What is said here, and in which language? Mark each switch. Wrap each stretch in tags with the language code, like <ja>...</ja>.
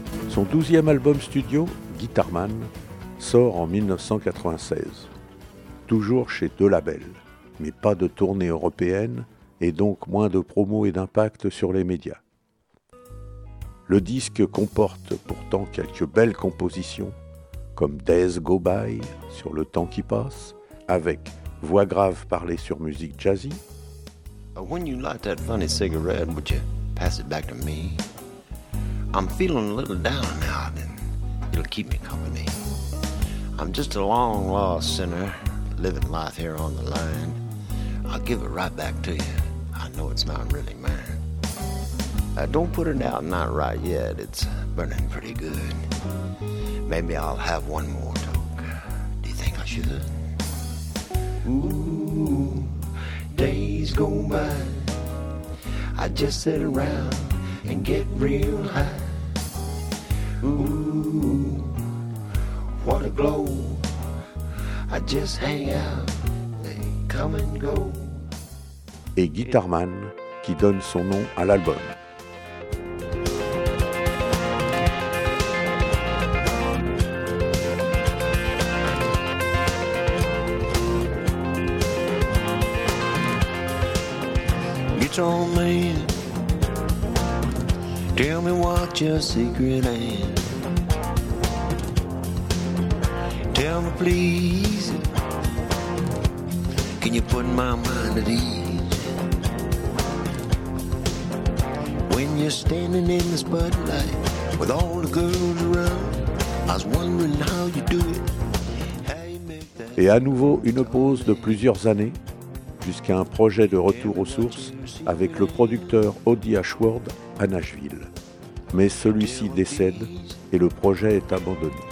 <fr>Son 12e album studio, Guitar Man, sort en 1996, toujours chez deux labels, mais pas de tournée européenne et donc moins de promos et d'impact sur les médias. Le disque comporte pourtant quelques belles compositions, comme Days Go By sur Le Temps qui passe, avec Voix grave parlée sur musique jazzy.</fr> <en>When you light that funny cigarette, would you pass it back to me? I'm feeling a little down now, and it'll keep me company. I'm just a long lost sinner, living life here on the line. I'll give it right back to you. I know it's not really mine. Don't put it out, not right yet. It's burning pretty good. Maybe I'll have one more toke. Do you think I should? Ooh, days go by. I just sit around and get real high. Ooh, what a glow. I just hang out, they come and go.</en> <fr>Et Guitar Man, qui donne son nom à l'album.</fr> <en>Guitar Man, tell me what your secret is. Tell me please, can you put my mind at ease? When you're standing in the spotlight with all the girls around, I was wondering how you do it.</en> <fr>Et à nouveau une pause de plusieurs années, jusqu'à un projet de retour aux sources avec le producteur Audi Ashworth à Nashville. Mais celui-ci décède et le projet est abandonné.</fr>